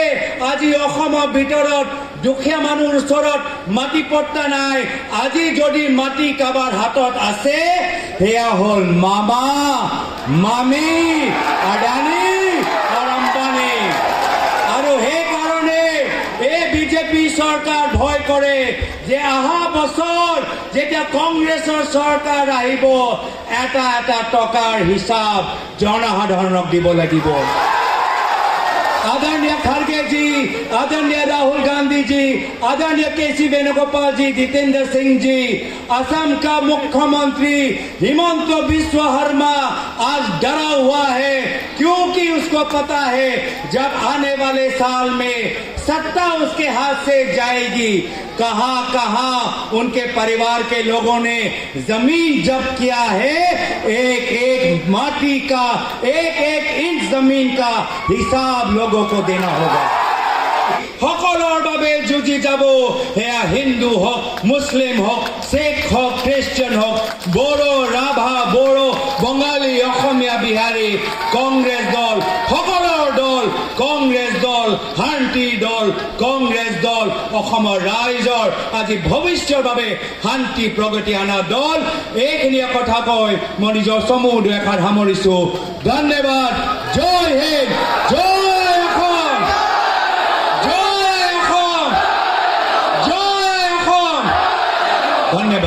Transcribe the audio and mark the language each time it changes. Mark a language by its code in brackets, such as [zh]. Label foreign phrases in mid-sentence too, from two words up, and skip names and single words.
[as] আজি অসমৰ ভিতৰত দুখীয়া মানুহৰ ওচৰত মাটিপট্টা নাই আজি যদি মাটি কাবাৰ হাতত আছে হেয়া হল মামা মামী আদানী আৰু আম্বানী আৰু সেই কাৰণে এই বিজেপি চৰকাৰ ভয় কৰে যে অহা বছৰ যেতিয়া কংগ্ৰেছৰ চৰকাৰ আহিব এটা এটা টকাৰ হিচাপ জনসাধাৰণক দিব লাগিব [hi] आदरणीय खड़गे जी आदरणीय राहुल गांधी जी आदरणीय केसी वेणुगोपाल जी जितेंद्र सिंह जी असम का मुख्यमंत्री हिमंत बिस्वा शर्मा आज डरा हुआ है क्योंकि उसको पता है जब आने वाले साल में सत्ता उसके हाथ से जाएगी कहां कहां उनके परिवार के लोगों ने जमीन जब्त किया है एक एक माटी का एक एक इंच जमीन का हिसाब लोगों को देना होगा [as] সকলৰ বাবে যুঁজি যাব হেয়া হিন্দু হওক মুছলিম হওক শিখ হওক খ্ৰীষ্টিয়ান হওক বড়ো ৰাভা বড়ো বঙালী অসমীয়া বিহাৰী কংগ্ৰেছ দল সকলৰ দল কংগ্ৰেছ দল শান্তি দল কংগ্ৰেছ দল অসমৰ ৰাইজৰ আজি ভৱিষ্যতৰ বাবে শান্তি প্ৰগতি অনা দল এইখিনি কথা কৈ মই নিজৰ চমু দুআষাৰ সামৰিছো ধন্যবাদ জয় হিন্দ জয় অসম ধন্যবাদ